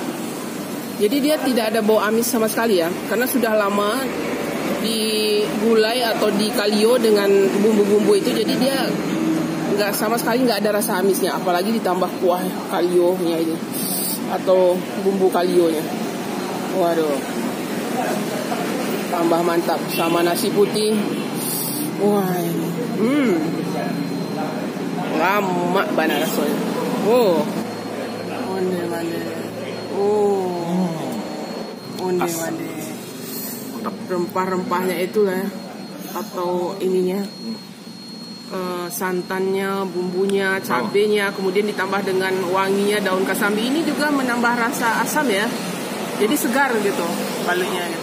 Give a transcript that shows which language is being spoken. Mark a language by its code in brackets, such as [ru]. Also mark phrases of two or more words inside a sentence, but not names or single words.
[id] Jadi dia tidak ada bau amis sama sekali ya, karena sudah lama digulai atau di kalio dengan bumbu-bumbu itu, jadi dia nggak sama sekali nggak ada rasa amisnya, apalagi ditambah kuah kalionya ini atau bumbu kalionya. Waduh, tambah mantap sama nasi putih. Wah, ini lama banget rasanya. [min] Onde-mande. Onde-mande. [id] Rempah-rempahnya itu lah ya, atau ininya santannya, bumbunya, cabenya, kemudian ditambah dengan wanginya daun kesambi, ini juga menambah rasa asam ya, jadi segar gitu baliknya gitu.